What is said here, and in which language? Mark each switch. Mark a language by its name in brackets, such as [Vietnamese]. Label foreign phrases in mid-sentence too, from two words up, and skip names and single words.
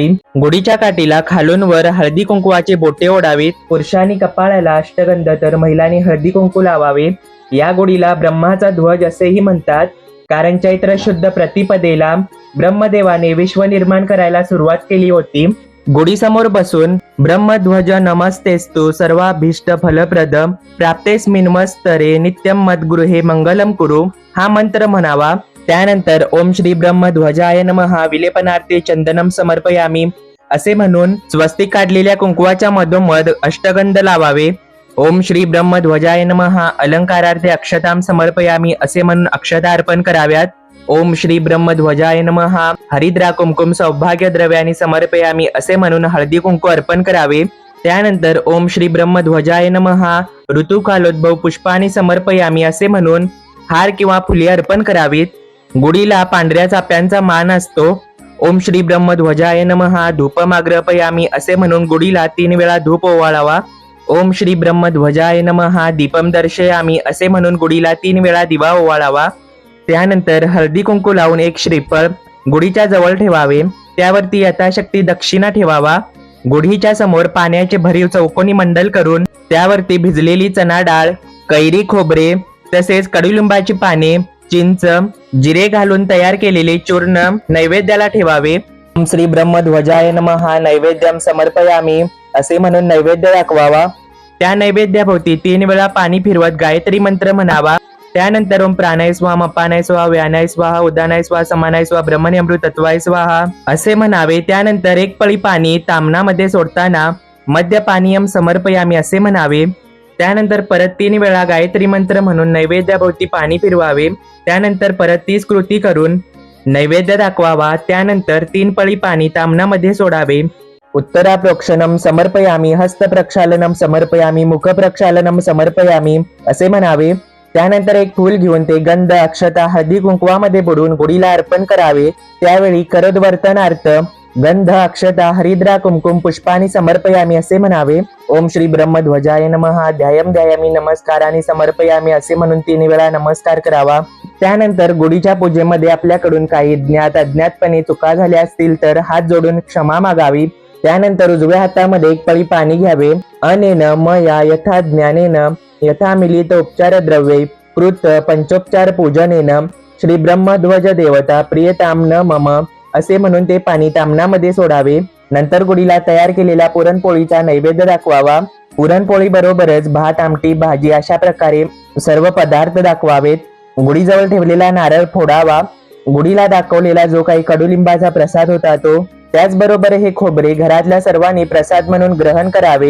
[Marathi] गुढीच्या काठीला खालून वर हळदी कुंकवाचे बोटे ओढावीत. पुरुषांनी कपाळाला अष्टगंध तर महिलांनी हळदी कुंकू लावावे. या गुढीला ब्रह्माचा ध्वज असेही म्हणतात, कारण चैत्र शुद्ध प्रतिपदेला ब्रह्मदेवाने विश्व निर्माण करायला सुरुवात केली होती. गुढी समोर बसून [Sanskrit] ब्रह्मध्वज नमस्तेस्तु सर्वाभीष्ट फलप्रद प्राप्तेस्मिन्मस्तरे नित्यम मद्गृहे मंगलम कुरु [Marathi] हा मंत्र म्हणावा. त्यानंतर [Sanskrit] ओम श्री ब्रह्मध्वजाय नमः विलेपनार्थे चंदनम समर्पयामी [Marathi] असे म्हणून स्वस्तिक काढलेल्या कुंकवाच्या मधोमध अष्टगंध लावावे. [Sanskrit] ओम श्री ब्रह्मध्वजाय नमः अलंकारार्थे अक्षताम समर्पयामी [Marathi] असे म्हणून अक्षता अर्पण कराव्यात. [Sanskrit] ओम श्री ब्रह्मध्वजाय नमः हरिद्रा कुंकुम सौभाग्य द्रव्याने समर्पयामी [Marathi] असे म्हणून हळदी कुंकू अर्पण करावे. त्यानंतर [Sanskrit] ओम श्री ब्रह्मध्वजाय नमः ऋतुकालोद्भव पुष्पाने समर्पयामी [Marathi] असे म्हणून हार किंवा फुले अर्पण करावीत. गुढीला पांढऱ्या चाफ्यांचा मान असतो. [Sanskrit] ओम श्री ब्रह्मध्वजाय नमः धूपमाग्रपयामी [Marathi] असे म्हणून गुढीला 3 वेळा धूप ओवाळावा. [Sanskrit] ओम श्री ब्रह्मध्वजाय नमः दीपम दर्शयामी [Marathi] असे म्हणून गुढीला 3 वेळा दिवा ओवाळावा. त्यानंतर हळदी कुंकू लावून एक श्रीफळ गुढीच्या जवळ ठेवावे. त्यावरती यथाशक्ती दक्षिणा ठेवावा. गुढीच्या समोर पाण्याचे भरीव चौकोनी मंडल करून त्यावरती भिजलेली चणा डाळ, कैरी खोबरे तसेच कडुलिंबाची पाने, चिंच, जिरे घालून तयार केलेले चूर्ण नैवेद्याला ठेवावे. [Sanskrit] ओम श्री ब्रह्मध्वजाय नमः नैवेद्यम समर्पयामी [Marathi] असे म्हणून नैवेद्य दाखवावा. त्या नैवेद्याभोवती 3 वेळा पाणी फिरवत गायत्री मंत्र म्हणावा. [Sanskrit] त्यानंतर ओम प्राणाय स्वाहा अपानाय स्वाहा व्यानाय स्वाहा उदानाय स्वाहा समानाय स्वाहा ब्रह्मणे अमृतत्वाय स्वाहा [Marathi] असे म्हणावे. त्यानंतर 1 पळी पाणी तामणामध्ये सोडताना [Sanskrit] मध्य पानीयम समर्पयामी [Marathi] असे म्हणावे. त्यानंतर परत 3 वेळा गायत्री मंत्र म्हणून नैवेद्याभोवती पाणी फिरवावे. त्यानंतर परत 30 कृती करून नैवेद्य दाखवावा. त्यानंतर 3 पळी पाणी तामणामध्ये सोडावे. [Sanskrit] उत्तरा प्रोक्षणम समर्पयामी, हस्त प्रक्षालनम समर्पयामी, मुख प्रक्षालनम समर्पयामी [Marathi] असे म्हणावे. त्यानंतर एक फूल घेऊन ते गंध, अक्षता, हळदी कुंकवामध्ये बुडवून गुढीला अर्पण करावे. [Sanskrit] त्यावेळी करदवर्तनार्थ गंध, अक्षता, हरिद्रा, कुमकुम पुष्पानी समर्पयामी [Marathi] असे म्हणावे. [Sanskrit] ओम श्री ब्रह्मध्वजाय नमः ध्यायम ध्यायामी नमस्काराने समर्पयामी [Marathi] असे म्हणून 3 वेळा नमस्कार करावा. त्यानंतर गुढीच्या पूजेमध्ये आपल्याकडून काही ज्ञात अज्ञातपणे चुका झाल्या असतील तर हात जोडून क्षमा मागावी. त्यानंतर उजव्या हातामध्ये 1 पळी पाणी घ्यावे. [Sanskrit] अनेन मया यथा ज्ञानेन यथा मिलित उपचार द्रव्ये कृत पंचोपचार पूजनेन श्री ब्रह्मध्वज देवता प्रियताम न मम [Marathi] असे म्हणून ते पाणी तामणामध्ये सोडावे. नंतर गुढीला तयार केलेल्या पुरणपोळीचा नैवेद्य दाखवावा. पुरणपोळी बरोबरच भात, आमटी, भाजी अशा प्रकारे सर्व पदार्थ दाखवावेत. गुढीजवळ ठेवलेला नारळ फोडावा. गुढीला दाखवलेला जो काही कडुलिंबाचा प्रसाद होता तो, त्याचबरोबर हे खोबरे घरातल्या सर्वांनी प्रसाद म्हणून ग्रहण करावे.